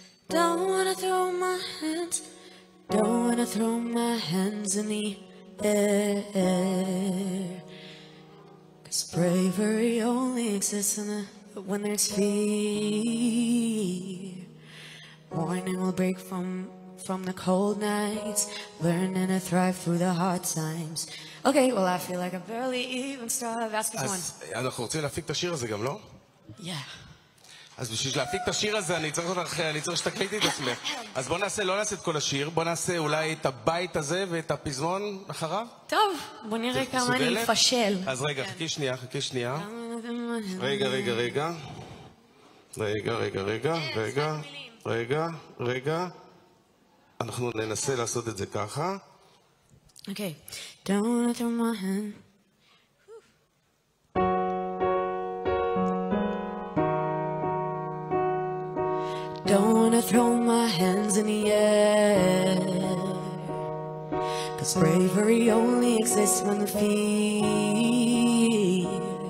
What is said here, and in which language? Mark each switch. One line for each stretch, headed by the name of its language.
English: Don't wanna throw my hands, don't wanna throw my hands in the air, 'cause bravery only exists when there's fear. Morning will break from the cold nights, learning to thrive through the hard times. Okay, well I feel like I barely even started. Ask us one.
Hebrew: אז אנחנו רוצים להפיק את השיר הזה גם, לא?
English: Yeah.
Hebrew: אז בשביל להפיק את השיר הזה אני צריך שתקליטי את עצמך. אז בוא נעשה, לא נעשה את כל השיר, בוא נעשה אולי את הבית הזה ואת הפזמון אחריו. טוב, בוא נראה כמה אני אפשל. אז רגע, חכי שנייה. רגע. אנחנו ננסה לעשות את זה ככה.
English: Okay. Don't wanna throw my hand. Don't wanna throw my hands in the air, 'cause bravery only exists when the fear.